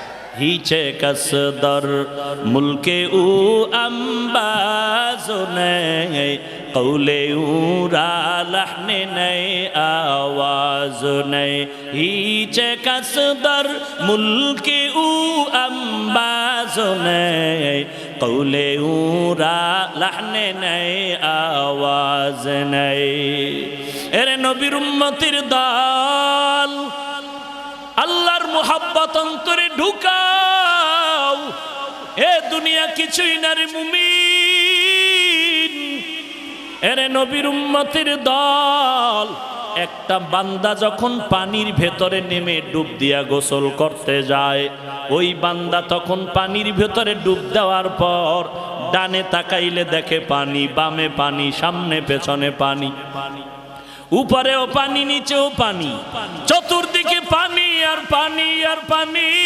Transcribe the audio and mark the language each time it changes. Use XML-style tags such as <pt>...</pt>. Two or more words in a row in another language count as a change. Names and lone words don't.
<fa>هیچ کس در ملک او انباز نہیں قول او را لحن نہیں آواز نہیں هیچ کس در ملک او انباز نہیں قول او را لحن نہیں آواز نہیں</fa> <bn>এরে নবীর উম্মতের দল আল্লাহর মোহাব্বত অন্তরে ঢুকাও এ দুনিয়া কিছুই না রে মুমিন এরে নবীর উম্মতের দল একটা বান্দা যখন পানির ভেতরে নেমে ডুব দিয়া গোসল করতে যায় ওই বান্দা তখন পানির ভেতরে ডুব দেওয়ার পর ডানে তাকাইলে দেখে পানি বামে পানি সামনে পেছনে পানি উপরেও পানি নিচেও পানি চতুর্দিকে পানি আর পানি আর পানি</bn>